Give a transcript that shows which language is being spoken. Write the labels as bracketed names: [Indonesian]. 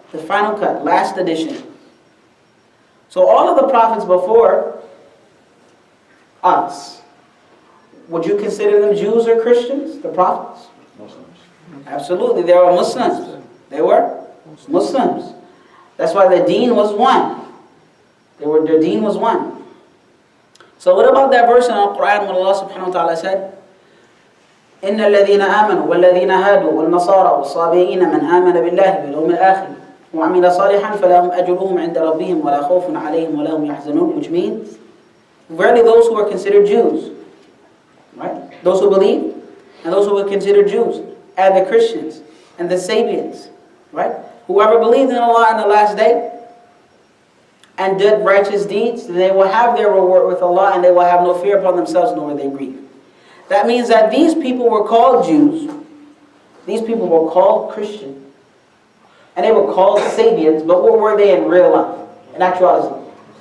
[English] The final cut, last edition. So all of the prophets before us, would you consider them Jews or Christians? The prophets? Muslims. Absolutely, they were Muslims. They were Muslims. That's why the deen was one. Their deen was one. So what about that verse in the Quran when Allah subhanahu wa ta'ala said, [Arabic] إِنَّ الَّذِينَ آمَنُوا وَالَّذِينَ هَادُوا وَالنَّصَارَى وَالصَّابِئِينَ مَنْ آمَنَ بِاللَّهِ وَالْيَوْمِ الْآخِرِ وَعَمِلَ صَالِحًا فَلَهُمْ أَجْرُهُمْ عِنْدَ رَبِّهِمْ وَلَا خَوْفٌ عَلَيْهِمْ وَلَا هُمْ يَحْزَنُونَ, [English] which means, verily those who are considered Jews, right? Those who believe and those who are considered Jews, and the Christians and the Sabians, right? whoever believed in Allah in the last day and did righteous deeds, they will have their reward with Allah, and they will have no fear upon themselves, nor will they grieve. That means that these people were called Jews, these people were called Christian, and they were called Sabians, but what were they in real life, in actuality?